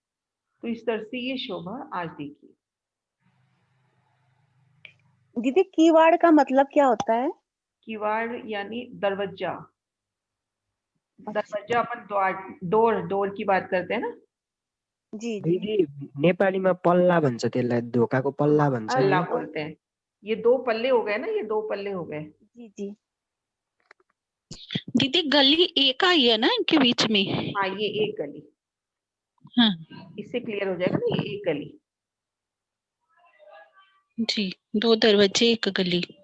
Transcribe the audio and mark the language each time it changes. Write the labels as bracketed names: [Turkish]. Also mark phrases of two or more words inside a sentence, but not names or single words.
[Hindi] तो इस तरह से ये शोभा आज देखिए। दीदी कीवाड़ का मतलब क्या होता है? किवाड़ यानी दरवाजा। दरवाजा अपन द्वार, डोर की बात करते हैं ना। जी जी [Nepali] दिदी नेपालीमा पल्ला भन्छ त्यसलाई, धोकाको पल्ला भन्छ पल्ला नि। [Hindi] बोलते हैं। ये 2 पल्ले हो गए ना, ये 2 पल्ले हो गए। जी जी। दीदी गली एक आई है ना इनके बीच में। हाँ, ये एक गली। हाँ इससे क्लियर हो जाएगा ना, ये एक गली। जी, 2 दरवाजे एक गली।